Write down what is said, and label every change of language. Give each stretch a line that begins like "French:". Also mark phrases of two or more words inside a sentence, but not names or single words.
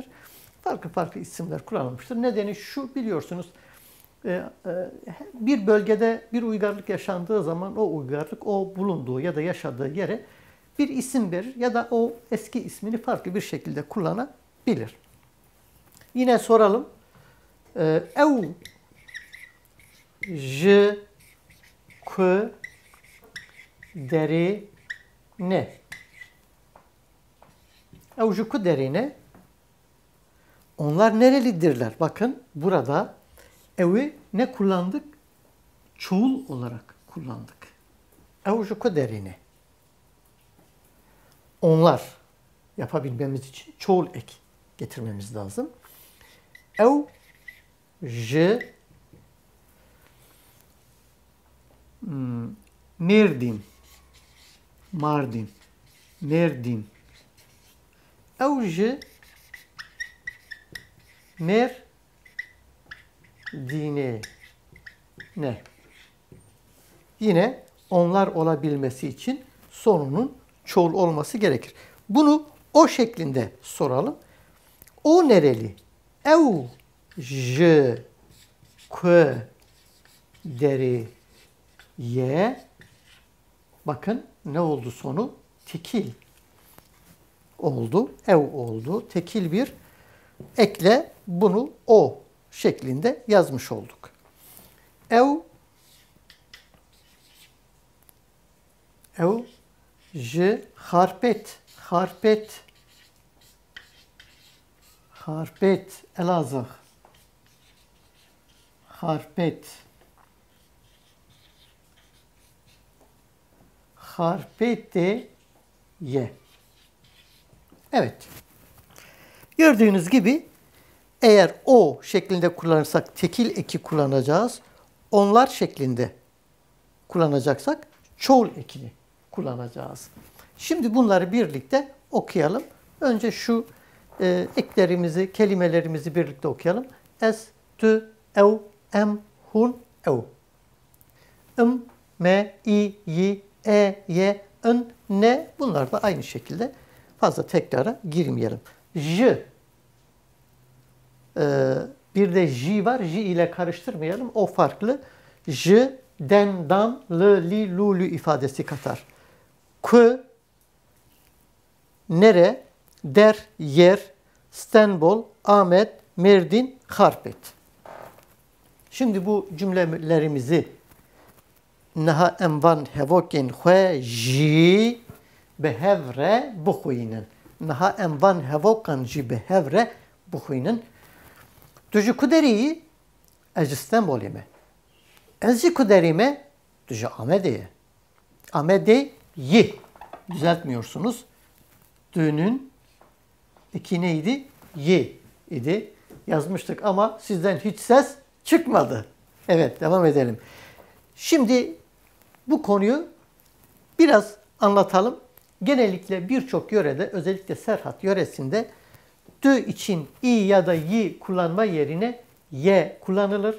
Turkish: Farklı farklı isimler kullanılmıştır. Nedeni şu, biliyorsunuz bir bölgede bir uygarlık yaşandığı zaman o uygarlık o bulunduğu ya da yaşadığı yere bir isim verir ya da o eski ismini farklı bir şekilde kullanabilir. Yine soralım.
Kurdish: Ev ji ku deri ne? Ev ji ku deri ne?
Turkish: Onlar nerelidirler? Bakın burada evi ne kullandık? Çoğul olarak kullandık.
Kurdish: Ev ji ku deri ne?
Turkish: Onlar yapabilmemiz için çoğul ek getirmemiz lazım.
Kurdish: Ev ji Mardin, Mardin, Mardin. Ev ji Mardine ne?
Turkish: Yine onlar olabilmesi için sonunun çoğul olması gerekir. Bunu o şeklinde soralım. O nereli?
Kurdish: Ev ji ku deri ye.
Turkish: Bakın ne oldu sonu? Tekil oldu. Ev oldu. Tekil bir ekle bunu o şeklinde yazmış olduk.
Kurdish: Ev ji harpet, harpet, harpet, Elazığ, harpet, harpete ye.
Turkish: Evet. Gördüğünüz gibi eğer o şeklinde kullanırsak tekil eki kullanacağız. Onlar şeklinde kullanacaksak çoğul ekini kullanacağız. Şimdi bunları birlikte okuyalım. Önce şu eklerimizi, kelimelerimizi birlikte okuyalım.
Kurdish: Es, tü, ev, em, hun, ev. M, me, i, yi, e, ye, n, ne.
Turkish: Bunlar da aynı şekilde fazla tekrara girmeyelim. J. Bir de J var. J ile karıştırmayalım. O farklı. J, den, dan,
Kurdish: l, li,
Turkish: lu, lü ifadesi katar. K, nere, der, yer, İstanbul, Ahmet, Mardin, Harpet. Şimdi bu cümlelerimizi
Kurdish: naha envan hevoken xwe jî bi hevre bixwînin. Naha envan hevokan jî bi hevre bixwînin. Tu ji ku derî? Ez ji İstanbulê me. Ez jî ku derî me? Tu ji Amedê. Amedê yê. Düzeltmiyorsunuz.
Turkish: Dünün iki neydi? Y idi. Yazmıştık ama sizden hiç ses çıkmadı. Evet, devam edelim. Şimdi bu konuyu biraz anlatalım. Genellikle birçok yörede, özellikle Serhat yöresinde dü için i ya da yi kullanma yerine ye kullanılır.